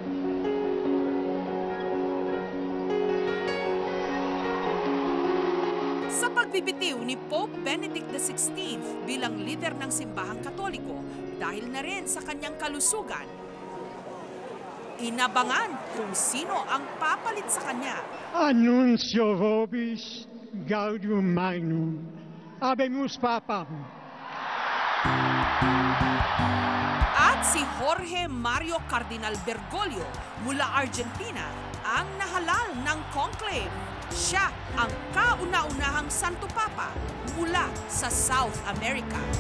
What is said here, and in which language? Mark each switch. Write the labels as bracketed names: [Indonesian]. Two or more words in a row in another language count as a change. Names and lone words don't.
[Filipino] Sa pagbibitiw ni Pope Benedict XVI bilang lider ng simbahang Katoliko, dahil na rin sa kanyang kalusugan, inabangan kung sino ang papalit sa kanya. [Latin] Annuncio vobis gaudium magnum, habemus papam. [Filipino] At si Jorge Mario Cardinal Bergoglio mula Argentina ang nahalal ng conclave. Siya ang kauna-unahang Santo Papa mula sa South America.